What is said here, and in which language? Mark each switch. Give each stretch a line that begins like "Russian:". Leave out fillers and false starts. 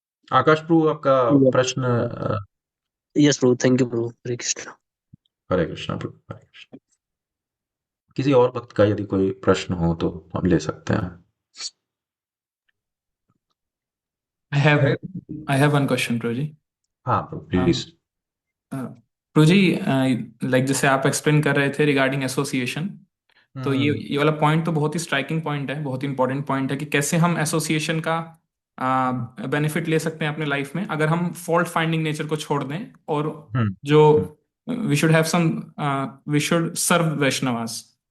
Hindi: आकाश प्रभु, आपका प्रश्न। Yes Prabhu, thank you प्रभु, हरे कृष्ण। हरे कृष्णा प्रभु, हरे कृष्णा। किसी और भक्त का यदि कोई प्रश्न हो तो हम ले सकते हैं।
English: I have I have one question, Prabhu ji.
Hindi: हाँ प्रभु, प्लीज। प्रभु जी, लाइक जैसे आप एक्सप्लेन कर रहे थे रिगार्डिंग एसोसिएशन, तो ये वाला पॉइंट तो बहुत ही स्ट्राइकिंग पॉइंट है, बहुत ही इंपॉर्टेंट पॉइंट है कि कैसे हम एसोसिएशन का बेनिफिट ले सकते हैं अपने लाइफ में, अगर हम फॉल्ट फाइंडिंग नेचर को छोड़ दें, और जो
English: We should have some, we should serve Vaishnavas.